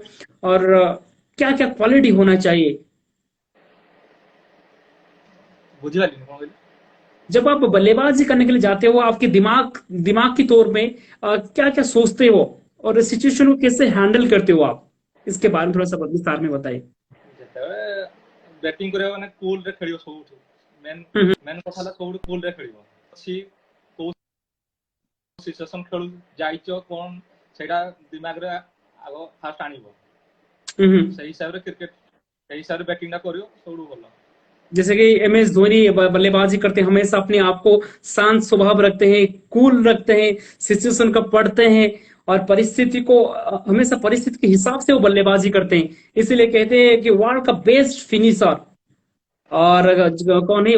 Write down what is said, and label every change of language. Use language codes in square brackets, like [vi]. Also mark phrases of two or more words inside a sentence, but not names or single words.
[hi] और क्या क्या क्वालिटी होना चाहिए बुझिपाली कौन कहले? जब आप बल्लेबाजी करने के लिए जाते हो? आपके दिमाग दिमाग की तौर में क्या क्या सोचते हो और सिचुएशन को कैसे हैंडल करते हो आप? इसके बारे में थोड़ा सा विस्तार में बताइए। [or] ଯେତେବେଳେ ବ୍ୟାଟିଂ କରିବା ମାନେ କୁଲରେ ଖେଳିବ ସବୁଠୁ। ମେନ୍ हम्म, ମେନ୍ କଥା ହେଲା ସବୁଠୁ କୁଲରେ ଖେଳିବ। ଅଛି କୋଉ ସିଚୁଏସନ ଖେଳୁ ଯାଇଛ କଣ ସେଇଟା ଦିମାଗରେ ଆଗ ଫାଷ୍ଟ ଆଣିବ। हम्म। ସେଇ ହିସାବରେ କ୍ରିକେଟ ସେଇ ହିସାବରେ ବ୍ୟାଟିଂଟା କରିବ ସବୁଠୁ ଭଲ। [hi] जैसे कि MS धोनी बल्लेबाजी करते हैं, हमेशा अपने आप को शांत स्वभाव रखते हैं, कूल रखते हैं, सिचुएशन का पढ़ते हैं और परिस्थिति को हमेशा परिस्थिति के हिसाब से वो बल्लेबाजी करते हैं। इसीलिए कहते हैं कि वर्ल्ड का [en] best finisher [hi] और कौन है?